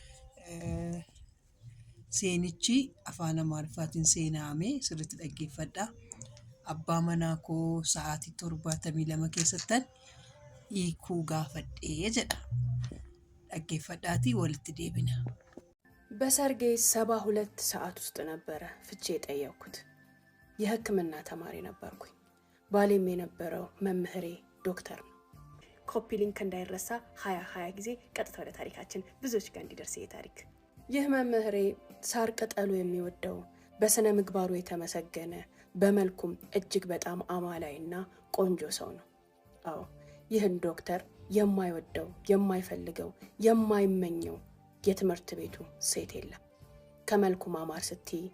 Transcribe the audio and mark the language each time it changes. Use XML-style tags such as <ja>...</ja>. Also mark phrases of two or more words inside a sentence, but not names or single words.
<om>Seenichi afaan Amaariffaatiin seenaame sirriitti dhaggeeffadhaa. Abbaa manaa koo sa'aatii 72 keessattan hiikuu gaafadhee jedha. Dhaggeeffadhaatii walitti deebina.</om> <am>በሰርጌ 72 ሰዓት ውስጥ ነበረ ፍቼ ጠየቅኩት። የሕክምና ተማሪ ነበርኩኝ። ባሌም የነበረው መምህሬ ዶክተር ነው።</am> <en>copy link</en> <am>እንዳይረሳ 20 ጊዜ ቀጥታ ወደ ታሪካችን ብዙዎች ጋር እንዲደርስ የታሪክ ይህ መምህሬ ሳር ቅጠሉ የሚወደው በስነ ምግባሩ የተመሰገነ በመልኩም እጅግ በጣም አማላይና ቆንጆ ሰው ነው። አዎ ይህን ዶክተር የማይወደው የማይፈልገው የማይመኘው የትምህርት ቤቱ ሴት የለም። ከመልኩ ማማር ስቲ</am>